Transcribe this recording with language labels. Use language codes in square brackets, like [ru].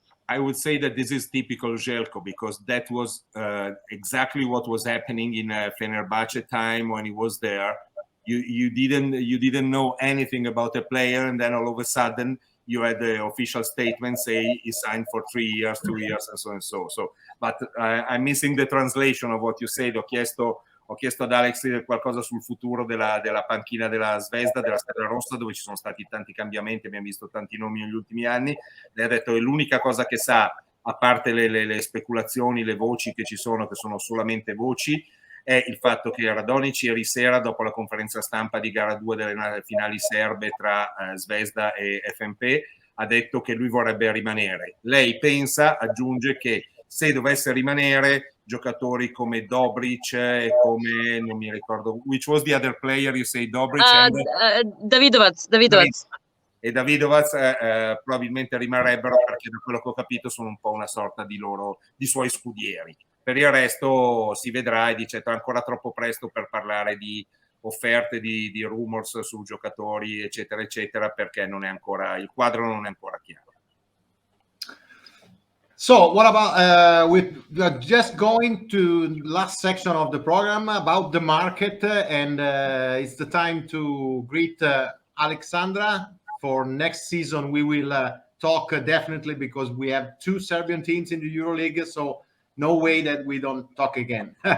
[en] I would say that this is typical Željko, because that was exactly what was happening in Fenerbahce time when he was there. You didn't know anything about a player, and then all of a sudden you had the official statement say he signed for 3 years, 2 years, and so and so. But I'm missing the translation of what you said. [it] Ho chiesto ad Alex qualcosa sul futuro della panchina della Zvezda, della Stella Rossa, dove ci sono stati tanti cambiamenti, abbiamo visto tanti nomi negli ultimi anni. Lei ha detto che l'unica cosa che sa, a parte le speculazioni, le voci che ci sono, che sono solamente voci, è il fatto che Radonjic ieri sera, dopo la conferenza stampa di gara 2 delle finali serbe tra Zvezda e FNP, ha detto che lui vorrebbe rimanere. Lei pensa, aggiunge, che se dovesse rimanere, giocatori come Dobric e come, non mi ricordo, [en] which was the other player you say, [it] Dobric? Davidovac. E Davidovac probabilmente rimarrebbero, perché da quello che ho capito sono un po' una sorta di suoi scudieri. Per il resto si vedrà, e dice è ancora troppo presto per parlare di offerte, di rumors su giocatori eccetera eccetera, perché non è ancora, il quadro non è ancora chiaro. [en] So what about we are just going to the last section of the program about the market, and it's the time to greet Alexsandra. For next season we will talk definitely, because we have 2 Serbian teams in the Euroleague, so no way that we don't talk again.